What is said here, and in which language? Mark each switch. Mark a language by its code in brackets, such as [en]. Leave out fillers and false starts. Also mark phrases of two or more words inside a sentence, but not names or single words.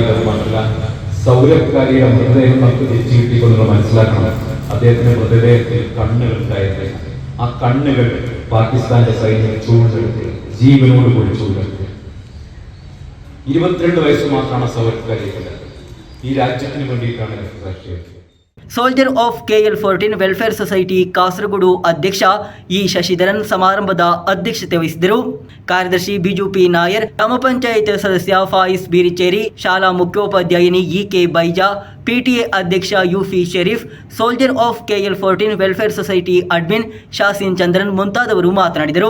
[ml] മാത്രമല്ല സൗരഭ് കാലിയുടെ മൃതദേഹം നമുക്ക് തിരിച്ചു കിട്ടിക്കൊണ്ടെന്ന് മനസ്സിലാക്കണം. അദ്ദേഹത്തിന്റെ മൃതദേഹത്തിൽ കണ്ണുകൾ ഉണ്ടായത്. ആ കണ്ണുകൾ പാകിസ്ഥാന്റെ സൈന്യം ചൂടെടുത്ത് ജീവനോട് കൂടി ചൂടെടുത്ത്. 22 വയസ്സ് മാത്രമാണ് സൗരഭ് കാലിയുടെ. ഈ രാജ്യത്തിന് വേണ്ടിയിട്ടാണ് രക്തസാക്ഷിയത്. [kn] ಸೋಲ್ಜರ್ ಆಫ್ KL14 ವೆಲ್ಫೇರ್ ಸೊಸೈಟಿ ಕಾಸರಗೋಡು ಅಧ್ಯಕ್ಷ ಇ ಶಶಿಧರನ್ ಸಮಾರಂಭದ ಅಧ್ಯಕ್ಷತೆ ವಹಿಸಿದರು. ಕಾರ್ಯದರ್ಶಿ ಬಿಜು ಪಿ ನಾಯರ್, ಗ್ರಾಮ ಪಂಚಾಯತ್ ಸದಸ್ಯ ಫಾಯಿಸ್ ಬೀರಿಚೇರಿ, ಶಾಲಾ ಮುಖ್ಯೋಪಾಧ್ಯಾಯಿನಿ EK ಬೈಜಾ, PTA ಅಧ್ಯಕ್ಷ UF ಶರೀಫ್, ಸೋಲ್ಜರ್ ಆಫ್ KL14 ವೆಲ್ಫೇರ್ ಸೊಸೈಟಿ ಅಡ್ಮಿನ್ ಶಾಸಿನ್ ಚಂದ್ರನ್ ಮುಂತಾದವರು ಮಾತನಾಡಿದರು.